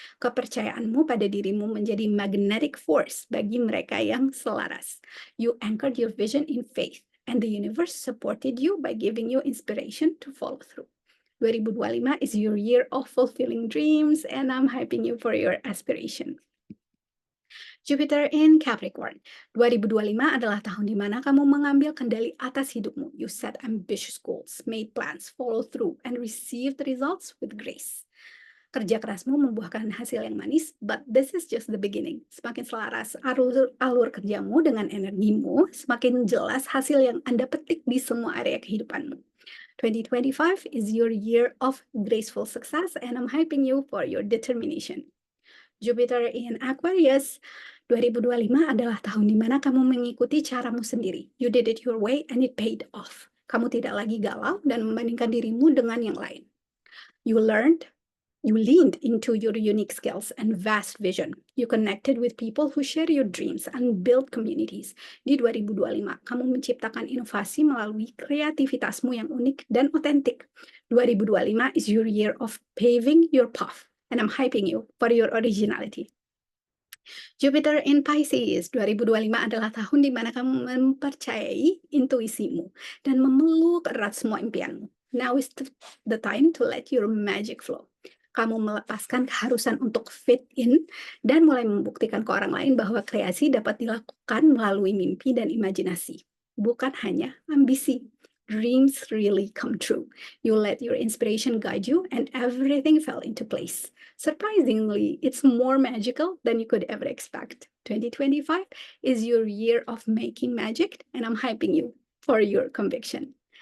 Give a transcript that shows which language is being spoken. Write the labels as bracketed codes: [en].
[id] Kepercayaanmu pada dirimu menjadi magnetic force bagi mereka yang selaras. [en] You anchored your vision in faith and the universe supported you by giving you inspiration to follow through. 2025 is your year of fulfilling dreams and I'm hyping you for your aspiration. Jupiter in Capricorn. [id] 2025 adalah tahun di mana kamu mengambil kendali atas hidupmu. [en] You set ambitious goals, made plans, follow through, and receive the results with grace. [id] Kerja kerasmu membuahkan hasil yang manis, [en] but this is just the beginning. [id] Semakin selaras alur kerjamu dengan energimu, semakin jelas hasil yang Anda petik di semua area kehidupanmu. [en] 2025 is your year of graceful success, and I'm hyping you for your determination. [id] Jupiter in Aquarius, 2025 adalah tahun di mana kamu mengikuti caramu sendiri. [en] You did it your way and it paid off. [id] Kamu tidak lagi galau dan membandingkan dirimu dengan yang lain. [en] You leaned into your unique skills and vast vision. You connected with people who share your dreams and build communities. [id] Di 2025, kamu menciptakan inovasi melalui kreativitasmu yang unik dan otentik. [en] 2025 is your year of paving your path, and I'm hyping you for your originality. [id] Jupiter in Pisces 2025 adalah tahun di mana kamu mempercayai intuisimu dan memeluk erat semua impianmu. [en] Now is the time to let your magic flow. [id] Kamu melepaskan keharusan untuk fit in dan mulai membuktikan ke orang lain bahwa kreasi dapat dilakukan melalui mimpi dan imajinasi, bukan hanya ambisi. [en] Dreams really come true. You let your inspiration guide you and everything fell into place. Surprisingly, it's more magical than you could ever expect. 2025 is your year of making magic, and I'm hyping you for your conviction.